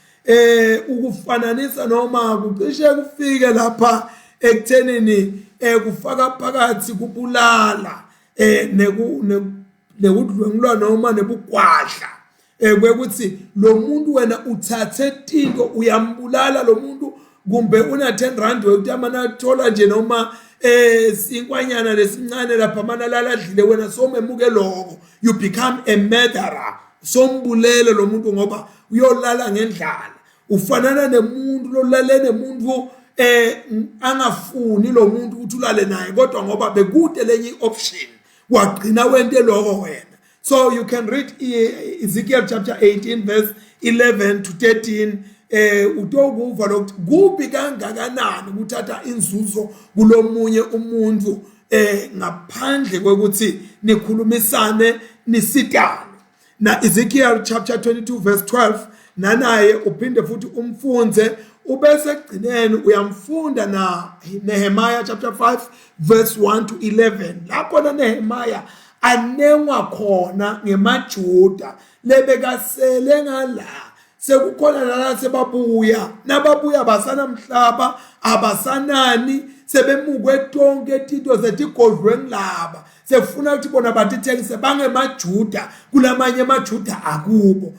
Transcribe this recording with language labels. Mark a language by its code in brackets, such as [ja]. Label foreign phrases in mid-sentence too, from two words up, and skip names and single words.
[ss] Ukufananisa noma kucishe kufike lapha ekuthenini kufaka phakathi kubulala nekudlwengulwa noma nebugwadla. Kwekuthi lo muntu wena uthathe tinto uyambulala lo muntu kumbe una 10 rand ukuthi amana thola nje noma sinkwanyana lesincane lapha mana laladlile wena somemuke lokho, [en] you become a murderer. [ss] Sombulele lo muntu ngoba uyolala ngendlala. Ufanana nemuntu lo lale nemuntu angafuni lo muntu ukuthi ulale naye kodwa ngoba bekude lenye option wagcina wente lokho wena. [en] So you can read Ezekiel chapter 18 verse 11 to 13 [ss] utokuva lokuthi kubi kangakanani ukuthatha inzuzo kulomunye umuntu ngaphandle kwekuthi nikhulumisane nisitane. Na Ezekiel [en] chapter 22 verse 12 [ss] nanaye uphinde futhi umfunze ubese egcineni uyamfunda na Nehemiah [en] chapter 5 verse 1 to 11 [ss] lapho na Nehemiah anengwa khona ngemaJuda lebekasele ngala sekukhona la sebabuya nababuya basanamhlaba abasanani sebemukwe tonke tito zetigodlwe ngilaba sefuna ukuthi bona batithengise bangemaJuda kulamanye amaJuda akubo.